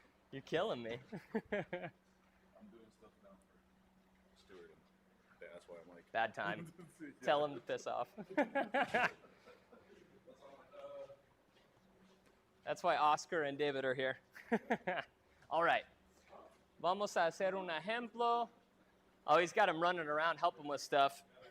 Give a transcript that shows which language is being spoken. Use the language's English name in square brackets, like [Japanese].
[English] You're killing me. I'm doing stuff now for Stuart, and that's why I'm like. Bad time. Tell him to piss off. That's why Oscar and David are here. All right. [Spanish] Vamos a hacer un ejemplo. [English] Oh, he's got him running around, helping with stuff.